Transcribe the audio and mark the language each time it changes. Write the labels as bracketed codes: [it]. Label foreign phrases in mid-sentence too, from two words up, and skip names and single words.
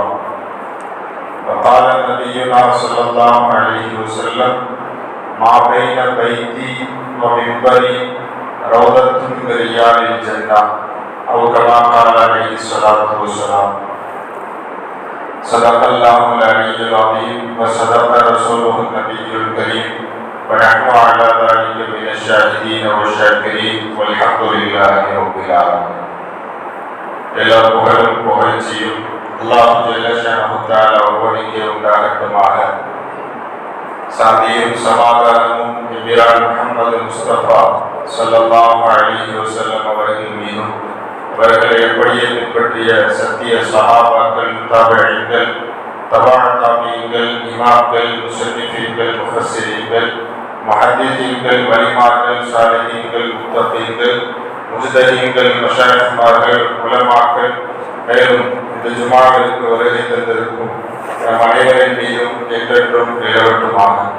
[ar] وقال نبينا صلى الله عليه وسلم ما بين بيتي ومنبري روضة من رياض الجنة أو كما قال عليه الصلاة والسلام. صدق الله العلي العظيم وصدق رسوله النبي الكريم ونحن على ذلك من الشاهدين والشاكرين والحمد لله رب العالمين. [ta] எல்லா புகழும் புகழ்ச்சியும் [ar] الله جل شأنه تعالى [ta] ஒருவனுக்கே உண்டாகட்டுமாக. சாந்தியும் சமாதானமும் நபியார் முஹம்மது முஸ்தபா [ar] صلى الله عليه وسلم [ta] அவர்கள் மீதும் அவர்களை எப்படியே பின்பற்றிய சத்திய சஹாபாக்கள், தாபிஈன்கள், தபா தாபிஈன்கள், இமாம்கள், முஸன்னிஃபீன்கள், முஃபஸ்ஸிரீன்கள், முஹத்திஸீன்கள், வலிமார்கள், சாலிஹீன்கள், முத்தகீன்கள், முஜ்தஹீன்கள், மஷாயிக்மார்கள், உலமாக்கள், மேலும் இந்த ஜுமாவிற்கு வருகை தந்திருக்கும் நம் அனைவரின் மீதும் என்றென்றும் நிலவட்டுமாக.